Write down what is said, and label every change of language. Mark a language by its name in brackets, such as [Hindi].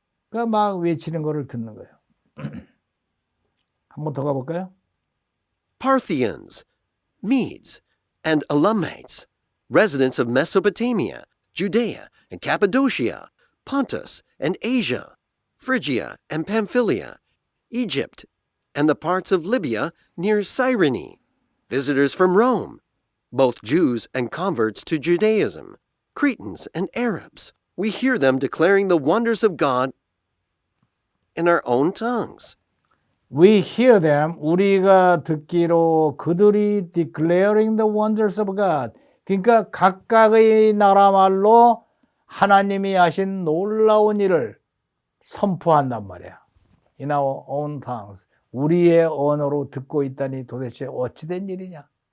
[Korean] 그러니까 막 외치는 거를 듣는 거예요. 한 번 더 가볼까요? [English] Parthians, Medes, and Elamites, residents of Mesopotamia, Judea and Cappadocia, Pontus and Asia, Phrygia and Pamphylia, Egypt, and the parts of Libya near Cyrene, visitors from Rome, both Jews and converts to Judaism, Cretans and Arabs. We hear them declaring the wonders of God in our own tongues. We hear them. [Korean] 우리가 듣기로 그들이 [English] declaring the wonders of God. [Korean] 그러니까 각각의 나라 말로 하나님이 하신 놀라운 일을 선포한단 말이야. [English] In our own tongues. [Korean] 우리의 언어로 듣고 있다니 도대체 어찌된 일이냐.